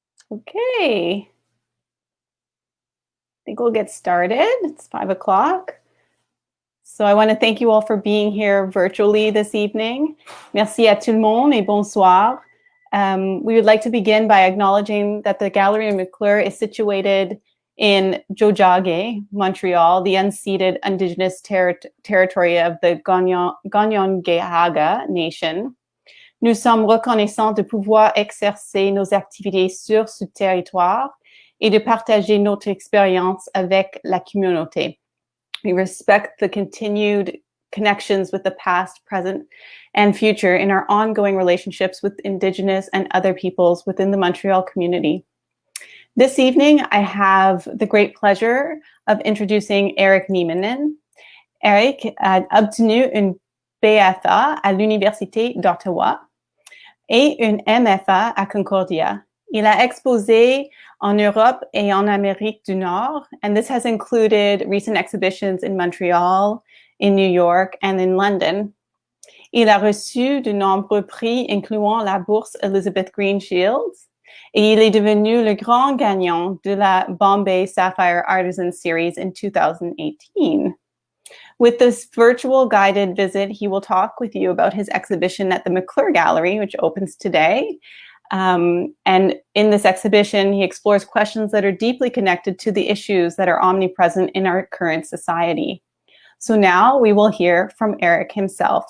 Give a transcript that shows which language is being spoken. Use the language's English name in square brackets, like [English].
[English] Okay, I think we'll get started. It's 5 o'clock. So I want to thank you all for being here virtually this evening. [French] Merci à tout le monde et bonsoir. [English] We would like to begin by acknowledging that the gallery in McClure is situated in Tiohtià:ke, Montreal, the unceded indigenous territory of the Kanien'kehá:ka Nation. [French] Nous sommes reconnaissants de pouvoir exercer nos activités sur ce territoire et de partager notre expérience avec la communauté. [English] We respect the continued connections with the past, present, and future in our ongoing relationships with Indigenous and other peoples within the Montreal community. This evening, I have the great pleasure of introducing Erik Nieminen. [French] Erik a obtenu une BFA à l'Université d'Ottawa et une MFA à Concordia. Il a exposé en Europe et en Amérique du Nord, [English] and this has included recent exhibitions in Montreal, in New York, and in London. [French] Il a reçu de nombreux prix, incluant la bourse Elizabeth Green Shields, et il est devenu le grand gagnant de la Bombay Sapphire Artisan Series in 2018. [English] With this virtual guided visit, he will talk with you about his exhibition at the McClure Gallery, which opens today. And in this exhibition, he explores questions that are deeply connected to the issues that are omnipresent in our current society. So now we will hear from Erik himself.